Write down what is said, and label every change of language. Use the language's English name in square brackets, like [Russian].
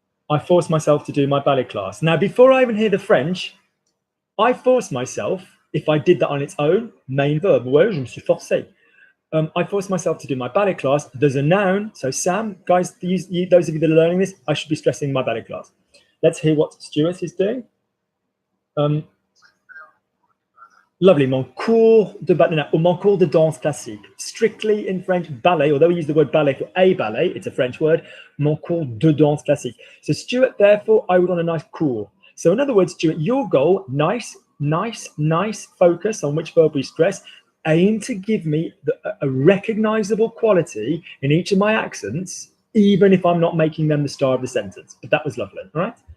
[English] I force myself to do my ballet class. Now, before I even hear the French, I force myself, if I did that on its own, main verb, [French] ouais, je me suis forcé. [English] I force myself to do my ballet class. There's a noun. So Sam, guys, those of you that are learning this, I should be stressing my ballet class. Let's hear what Stuart is doing. Lovely. [French] Mon cours de ballet, or mon cours de danse classique. [English] Strictly in French, ballet, although we use the word ballet for a ballet, it's a French word, [French] mon cours de danse classique. [English] So Stuart, therefore, I would want a nice cours. So in other words, Stuart, your goal, nice focus on which verb we stress, aim to give me a recognizable quality in each of my accents, even if I'm not making them the star of the sentence. But that was lovely, all right?